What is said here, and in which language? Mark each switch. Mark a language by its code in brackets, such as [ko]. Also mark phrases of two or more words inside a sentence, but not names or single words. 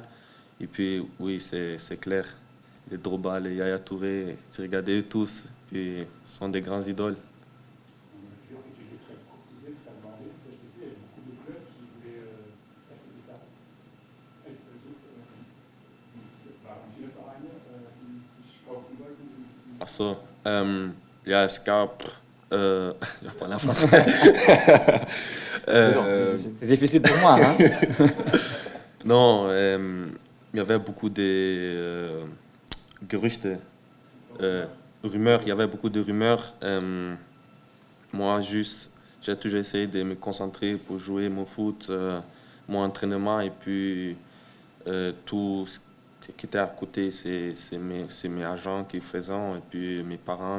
[fr] Et puis, oui, c'est clair. Les Drogba, les Yaya Touré, j'ai regardé eux tous. Puis, ce sont des grands idoles. Tu vois que tu étais très courtisé, très demandé. Cet été, il y avait beaucoup de clubs qui voulaient s'acquitter ça. Est-ce que tu [de] viele Vereine, die kaufen wollten? Ach so, ja, es gab, [fr] je parle en français. C'est difficile pour moi. Hein? Non, y avait beaucoup de Gerüchte, rumeurs, il y avait beaucoup de rumeurs. Moi, juste, j'ai toujours essayé de me concentrer pour jouer mon foot, mon entraînement, et puis tout ce qui était à côté, c'est mes agents qui faisaient, et puis mes parents.